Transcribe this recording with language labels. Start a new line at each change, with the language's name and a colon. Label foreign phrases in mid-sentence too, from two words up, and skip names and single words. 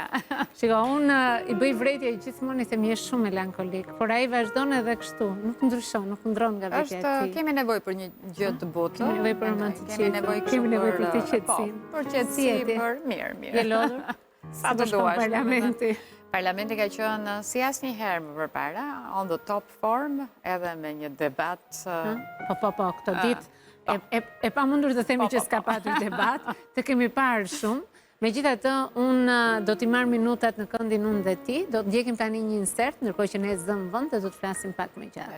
Albanian: Shiko, unë i bëj vretje gjithmonë se më je shumë melankolik, por ai vazhdon edhe kështu, nuk ndryshon, nuk ndron nga vetja e tij. Kemi nevojë për një gjë të butë. Kemi nevojë për romanticizëm. Kemi nevojë për të qetësim. Për qetësi, për mirë. Je lodhur? Sa të duash. Parlamenti. Parlamenti ka qenë si asnjëherë më përpara,
English: on the top form,
Albanian: edhe me një debat. Po, këto ditë e pamundur të themi që s'ka patur debat, të kemi parë shumë. Megjithatë, unë do t'i marr minutat në këndin unë dhe ti, do të ndjekim tani një insert, ndërkohë që ne zëm vend dhe do të flasim pak më gjatë.